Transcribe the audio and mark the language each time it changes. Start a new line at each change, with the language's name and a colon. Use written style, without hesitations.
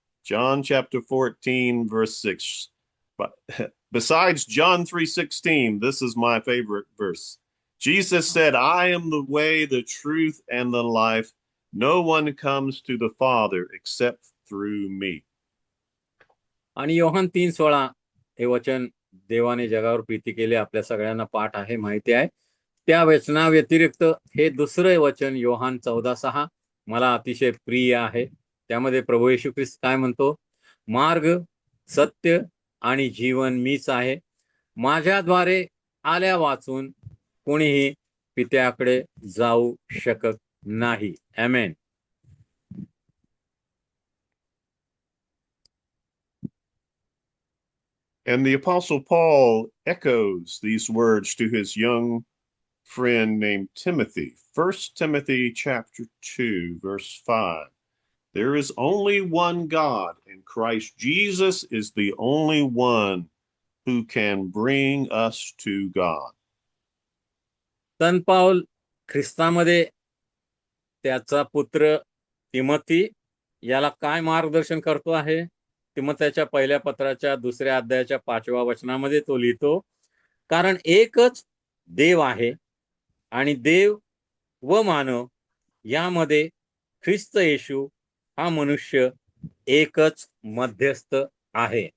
English: John chapter 14, verse 6. But besides John 3:16, this is my favorite verse. Jesus said, "I am the way, the truth, and the life. No one comes to the Father except through me."
Marathi: आणि योहान 3:16 हे वचन, देवाने जगावर प्रीती केली, आपल्या सगळ्यांना पाठ आहे, माहिती आहे. त्या वचना व्यतिरिक्त हे दुसरं वचन योहान 14:6 मला अतिशय प्रिय आहे. त्यामध्ये प्रभू येशू ख्रिस्त काय म्हणतो? मार्ग, सत्य आणि जीवन मीच आहे. माझ्याद्वारे आल्या वाचून कोणीही पित्याकडे जाऊ शकत नाही. आमेन.
English: And the Apostle Paul echoes these words to his young friend named Timothy. 1 Timothy chapter 2, verse 5. There is only one God, and Christ Jesus is the only one who can bring us to God.
Marathi: संत पाऊल ख्रिस्तामध्ये त्याचा पुत्र तिमोथी याला काय मार्गदर्शन करतो आहे? तिमोथ्याच्या पहिल्या पत्राच्या 2ऱ्या अध्यायाच्या 5व्या वचनामध्ये तो लिहितो, कारण एकच देव आहे आणि देव व मानव यामध्ये ख्रिस्त येशू हा मनुष्य एकच मध्यस्थ आहे.